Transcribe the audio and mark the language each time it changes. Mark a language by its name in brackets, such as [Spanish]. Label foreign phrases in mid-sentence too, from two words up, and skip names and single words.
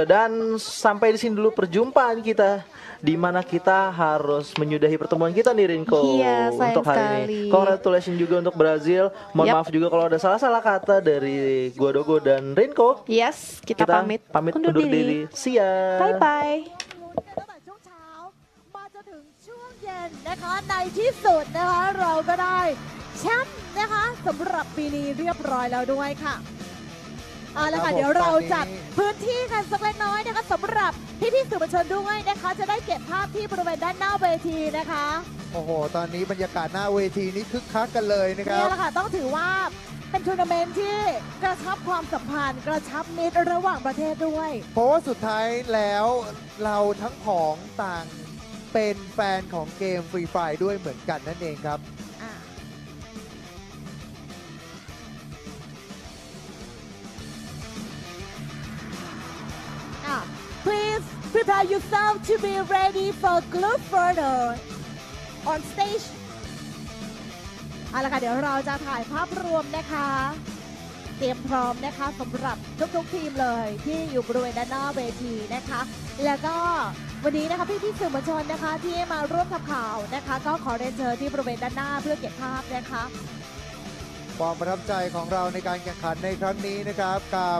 [Indonesian] Dan sampai di sini dulu perjumpaan kita, di mana kita harus menyudahi pertemuan kita nih, Rinko. Iya, untuk hari ini. Congratulations juga untuk Brazil. Mohon maaf juga kalau ada salah-salah kata dari gua Dogo dan Rinko. Yes, kita pamit undur diri. [English] See ya. Bye bye. [Thai] นะคะในที่สุดนะคะเราก็ได้แชมป์นะคะสำหรับปีนี้เรียบร้อยแล้วด้วยค่ะเอาละค่ะเดี๋ยวเรา จัดพื้นที่กันสักเล็กน้อยนะคะสำหรับพี่ๆสื่อมวลชนด้วยนะคะจะได้เก็บภาพที่บริเวณด้านหน้าเวทีนะคะโอ้โหตอนนี้บรรยากาศหน้าเวทีนี้คึกคักกันเลยนะครับนี่แหละค่ะต้องถือว่าเป็นทัวร์นาเมนต์ที่กระชับความสัมพันธ์กระชับมิตรระหว่างประเทศด้วยเพราะว่าสุดท้ายแล้วเราทั้งของต่างเป็นแฟนของเกมฟรีไฟร์ด้วยเหมือนกันนั่นเองครับ [English] Please prepare yourself to be ready for group photo on stage [Thai] เอาละค่ะเดี๋ยวเราจะถ่ายภาพรวม นะคะเตรียมพร้อมนะคะสำหรับทุกทีมเลยที่อยู่บริเวณด้านหน้าเวทีนะคะแล้วก็วันนี้นะคะพี่สื่อมวลชนนะคะที่มาร่วมทำข่าวนะคะก็ขอเรียนเชิญที่บริเวณด้านหน้าเพื่อเก็บภาพนะคะความประทับใจของเราในการแข่งขันในครั้งนี้นะครับกับ